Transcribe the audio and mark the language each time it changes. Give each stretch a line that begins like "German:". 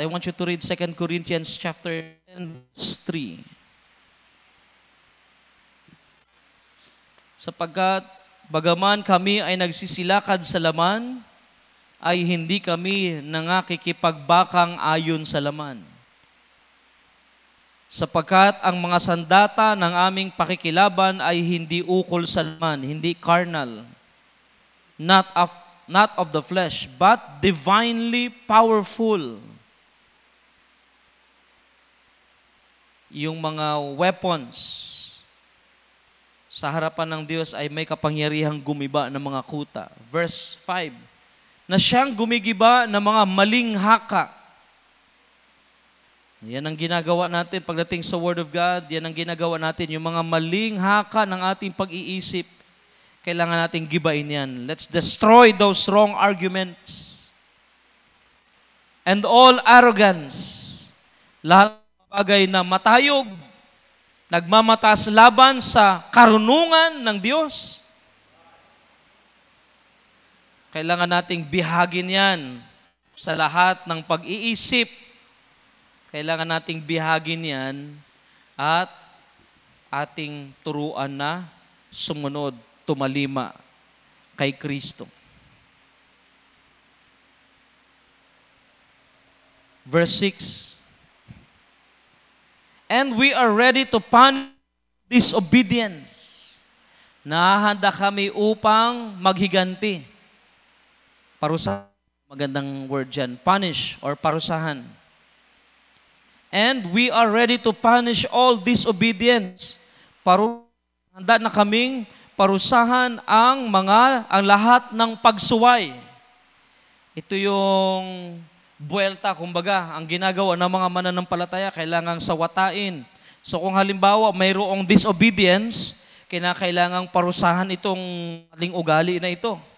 English: I want you to read 2 Corinthians chapter 10, verse 3.
Filipino: Sapagkat bagaman kami ay nagsisilakad sa laman, ay hindi kami nangakikipagbakang ayon sa laman. Sapagkat ang mga sandata ng aming pakikilaban ay hindi ukol sa laman, hindi carnal,
English: not of the flesh, but divinely powerful.
Filipino: Yung mga weapons sa harapan ng Diyos ay may kapangyarihang gumiba ng mga kuta. Verse 5, na siyang gumigiba ng mga maling haka. Yan ang ginagawa natin pagdating sa Word of God. Yan ang ginagawa natin. Yung mga maling haka ng ating pag-iisip, kailangan nating gibain yan.
English: Let's destroy those wrong arguments. And all arrogance.
Filipino: Lahat ng bagay na matayog, nagmamatas laban sa karunungan ng Diyos. Kailangan nating bihagin yan sa lahat ng pag-iisip. Kailangan nating bihagin yan at ating turuan na sumunod, tumalima kay Kristo.
English: Verse 6, and we are ready to punish disobedience.
Filipino: Nahahanda kami upang maghiganti. Parusahan, magandang word dyan.
English: Punish or parusahan. And we are ready to punish all disobedience.
Filipino: Handa na kaming parusahan ang lahat ng pagsuway. Ito yung buwelta, kumbaga, ang ginagawa ng mga mananampalataya, kailangang sawatain. So kung halimbawa mayroong disobedience, kinakailangang parusahan itong ating ugali na ito.